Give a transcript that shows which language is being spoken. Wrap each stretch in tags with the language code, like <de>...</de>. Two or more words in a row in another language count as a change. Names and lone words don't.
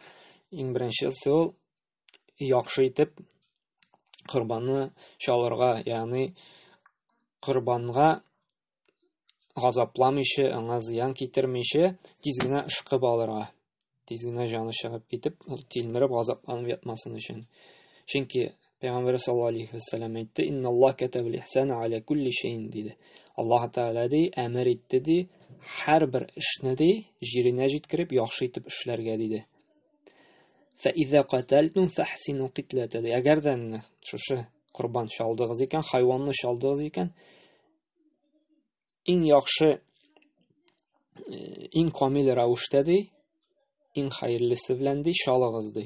<tt>Иң беренчесе ул яхшы итеп корбанны чалырга, ягъни корбанга газапламыйча, аңа зыян китермичә, тиз генә ышкып алырга. Тиз генә җаны чыгып китеп, ул тилмереп газапланып ятмасын өчен. Чөнки Пәйгамбәр</tt> <ar>صلى الله عليه وسلم әйтте: "إن الله كتب الإحسان على كل شيء" диде.</ar> <tt>Аллаһ Тәгалә ди, әмер итте ди, һәрбер эшне ди җиренә җиткереп яхшы итеп эшләргә диде.</tt> <ar>فإذا قتلتم فأحسنوا القتلة.</ar> <tt>Әгәр дә шушы корбан чалдыгыз икән, хайванны чалдыгыз икән, иң яхшы, иң камил рәвештә ди, иң хәерлесе белән ди чалыгыз ди.</tt>